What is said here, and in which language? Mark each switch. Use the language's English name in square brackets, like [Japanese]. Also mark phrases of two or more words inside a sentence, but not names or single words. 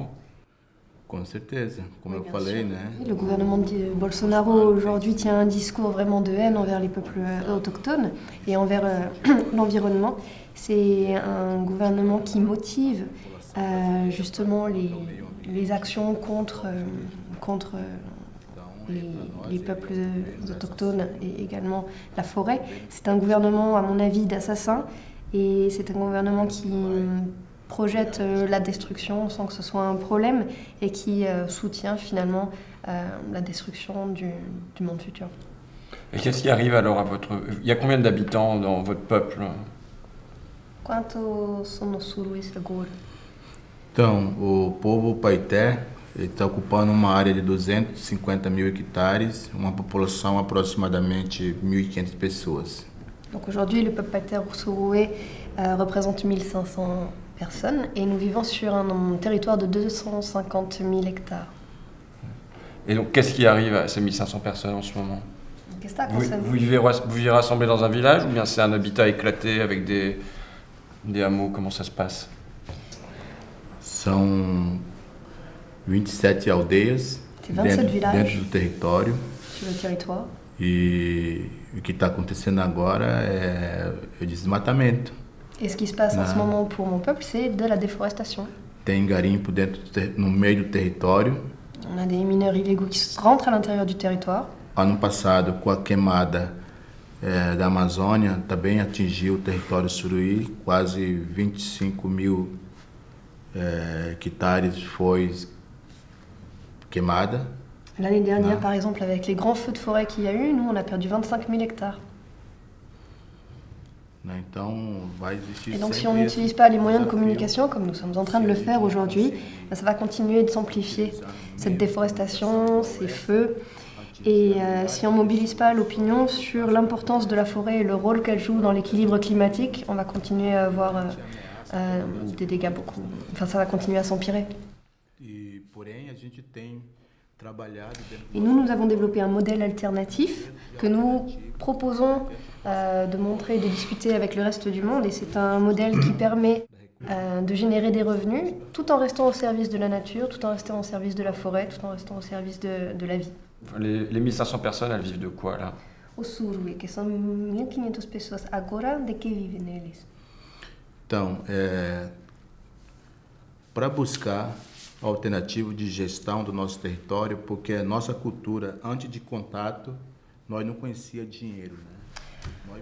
[Portuguese] Com certeza, como eu falei, né? [French] Le gouvernement de Bolsonaro aujourd'hui tient un discours vraiment de haine envers les peuples autochtones et envers l'environnement. C'est un gouvernement qui motive justement les actions contre les peuples autochtones et également la forêt. C'est un gouvernement, à mon avis, d'assassins et c'est un gouvernement qui projette la destruction sans que ce soit un problème et qui soutient finalement la destruction du monde futur. Et qu'est-ce qui arrive alors à votre... Il y a combien d'habitants dans votre peuple? [Portuguese] Quantos são os suruís agora? Então, o povo Paité está ocupando uma área de 250 mil hectares, uma população aproximadamente 1.500 pessoas. [French] Donc aujourd'hui, le peuple Païter Surué représente 1500 personnes et nous vivons sur un territoire de 250 000 hectares. Et donc, qu'est-ce qui arrive à ces 1500 personnes en ce moment? Qu'est-ce que ça Vous concerne? vivez rassemblés dans un village ou bien c'est un habitat éclaté avec des hameaux? Comment ça se passe? [Portuguese] São 27 aldeias [French] Tem 27 villages. [Portuguese] dentro do território. [French] Sur le territoire. [Portuguese] E o que está acontecendo agora é o desmatamento. [French] Et ce qui se passe en ce moment pour mon peuple, c'est de la déforestation. [Portuguese] Tem garimpo no meio do território. [French] On a des mineurs illégaux qui rentrent à l'intérieur du territoire. [Portuguese] Ano passado, com a queimada da Amazônia, também atingiu o território Suruí, quase 25 mil hectares foi queimada. [French] L'année dernière, par exemple, avec les grands feux de forêt qu'il y a eu, nous, on a perdu 25 000 hectares. [Portuguese] Então, vai existir [French] Et donc, si on n'utilise pas les moyens de communication, comme nous sommes en train de le faire aujourd'hui, ça va continuer de s'amplifier, cette déforestation, ces feux. Et si on ne mobilise pas l'opinion sur l'importance de la forêt et le rôle qu'elle joue dans l'équilibre climatique, on va continuer à avoir des dégâts beaucoup... Enfin, ça va continuer à s'empirer. Et nous avons développé un modèle alternatif que nous proposons de montrer et de discuter avec le reste du monde. Et c'est un modèle qui permet de générer des revenus tout en restant au service de la nature, tout en restant au service de la forêt, tout en restant au service de la vie. Les 1500 personnes, elles vivent de quoi là? [Portuguese] Os Suruí, que são 1500 pessoas agora, de que vivem neles? Então, para buscar alternativa de gestão do nosso território, porque a nossa cultura, antes de contato, nós não conhecia dinheiro, né?